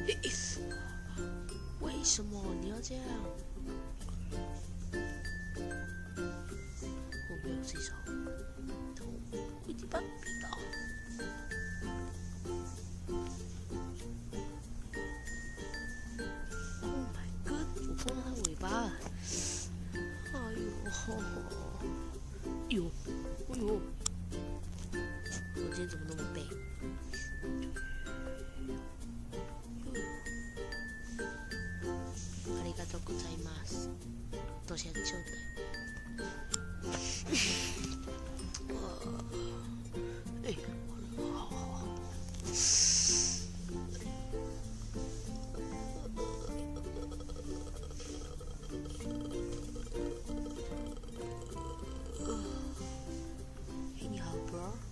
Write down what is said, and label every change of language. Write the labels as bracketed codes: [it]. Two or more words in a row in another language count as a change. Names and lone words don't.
[zh] 为什么你要这样？我没有这招，我的爸比到。 [en] Oh my god！ [zh] 我碰到他尾巴了。哎呦，我今天怎么那么背？ [ja] ありがとうございます。 [zh] 多谢招待。哎，好。哎，你好 ，bro。